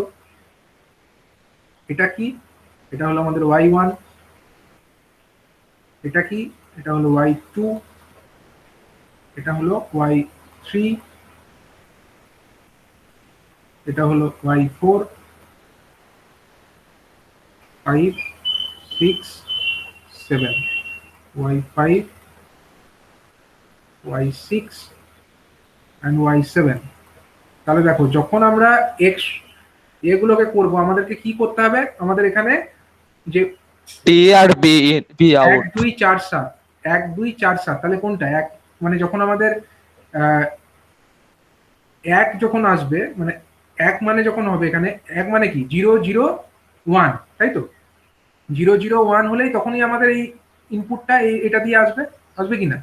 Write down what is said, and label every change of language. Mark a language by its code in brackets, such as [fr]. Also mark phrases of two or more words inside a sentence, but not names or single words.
[bn] এটা কি? এটা হলো আমাদের y1। এটা কি? এটা হলো y2। এটা হলো y3। এটা হলো y4। 5 6 7 y5 y6 and y7। তাহলে দেখো যখন আমরা x এগুলোকে করব আমাদেরকে কি করতে হবে, আমাদের এখানে যে টি আর বি বি 1 আউট 2 4 7 1 2 4 7, তাহলে কোনটা এক, মানে যখন আমাদের এক যখন আসবে, মানে এক মানে যখন হবে এখানে এক মানে কি 0 0 1, তাই তো 0 0 1 হলেই তখনই আমাদের এই ইনপুটটা এটা দিয়ে আসবে, আসবে কিনা।